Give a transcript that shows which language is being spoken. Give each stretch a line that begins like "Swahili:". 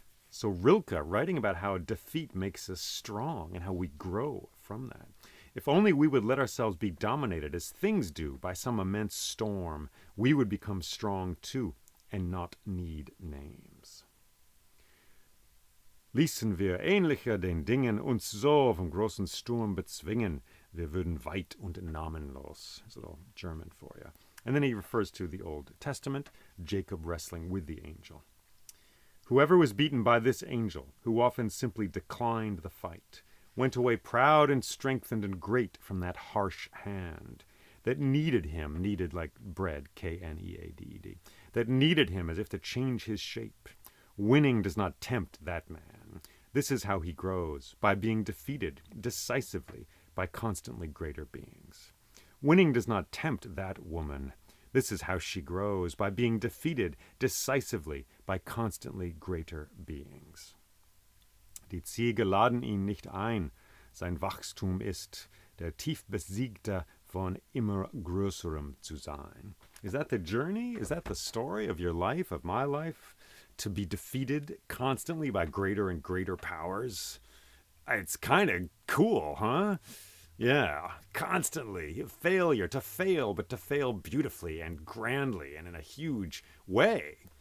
English: So Rilke writing about how defeat makes us strong and how we grow from that. If only we would let ourselves be dominated as things do by some immense storm, we would become strong too and not need names.
German: Ließen wir ähnlicher den Dingen uns so vom großen Sturm bezwingen, wir würden weit und namenlos.
English: It's a little German for you. And then he refers to the Old Testament, Jacob wrestling with the angel. Whoever was beaten by this angel, who often simply declined the fight, went away proud and strengthened and great from that harsh hand that kneaded him, kneaded like bread, K-N-E-A-D-E-D, that kneaded him as if to change his shape. Winning does not tempt that man. This is how he grows, by being defeated decisively by constantly greater beings. Winning does not tempt that woman. This is how she grows, by being defeated decisively by constantly greater beings.
German: Die Ziege laden ihn nicht ein. Sein Wachstum ist, der tief besiegte von immer größerem zu sein.
English: Is that the journey? Is that the story of your life, of my life? To be defeated constantly by greater and greater powers? It's kind of cool, huh? Yeah, constantly. Failure, to fail, but to fail beautifully and grandly and in a huge way.